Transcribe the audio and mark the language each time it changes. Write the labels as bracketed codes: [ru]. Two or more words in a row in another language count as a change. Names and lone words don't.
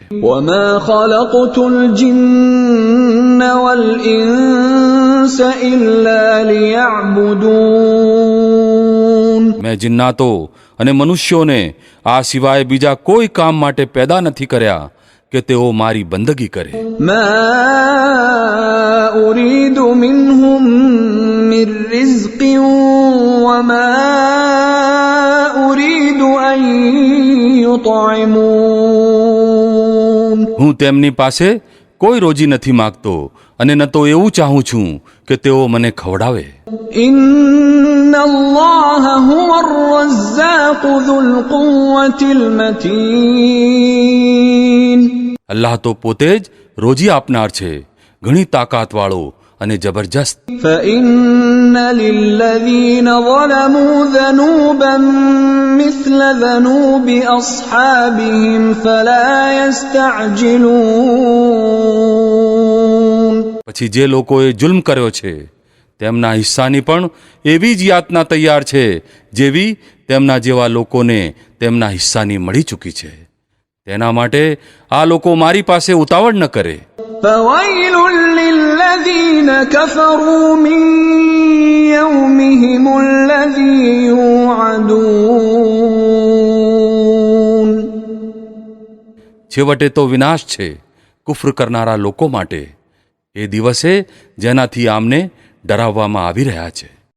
[ar] وما خلقت الجن والإنس إلا ليعبدون. [gu] મેં જિન્નાતો અને મનુષ્યોને આ સિવાય બીજા કોઈ કામ માટે પેદા નથી કર્યા કે તેઓ મારી બંદગી કરે. [ar] ما أريد منهم من رزق وما أريد أن يطعمون. [gu] હું તેમની પાસે કોઈ રોજી નથી માગતો અને ન તો એવું ચાહું છું કે તેઓ મને ખવડાવે. [ar] إن الله هو الرزاق ذو القوة المتين. [gu] અલ્લાહ તો પોતે જ રોજી આપનાર છે, ઘણી તાકાતવાળો અને જબરજસ્ત. [ar] فإن للذين ظلموا ذنوبا مثل ذنوب أصحابهم فلا يستعجلون. [gu] પછી જે લોકોએ જુલ્મ કર્યો છે તેમના હિસ્સાની પણ એવી જ યાતના તૈયાર છે જેવી તેમના જેવા લોકોને તેમના હિસ્સાની મળી ચૂકી છે. તેના માટે આ લોકો મારી પાસે ઉતાવળ ન કરે. [ar] فويل للذين كفروا من يومهم الذي يوعدون. [gu] છેવટે તો વિનાશ છે કુફર કરનારા લોકો માટે એ દિવસે જેનાથી આમને ડરાવવામાં આવી રહ્યા છે.